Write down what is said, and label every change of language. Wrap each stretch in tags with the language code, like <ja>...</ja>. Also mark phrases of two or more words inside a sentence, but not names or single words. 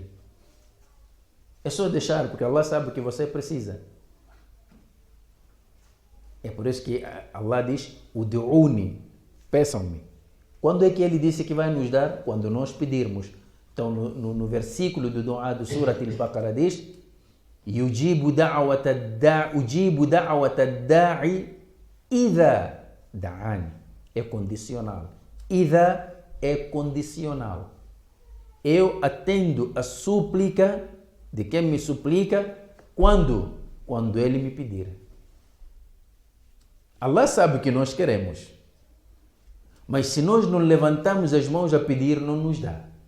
<pt>É só deixar, porque Allah sabe o que você precisa. É por isso que Allah diz, ud'uni, peçam-me. Quando é que Ele disse que vai nos dar? Quando nós pedirmos. Então, no versículo do du'a do Surat al-Baqarah diz,</pt> <ar>أجيب دعوة الداع إذا دعان.</ar> <pt>É condicional. Idha é condicional. Eu atendo a súplica de quem me suplica quando? Quando ele me pedir. Allah sabe o que nós queremos. Mas se nós não levantamos as mãos a pedir, não nos dá.</pt>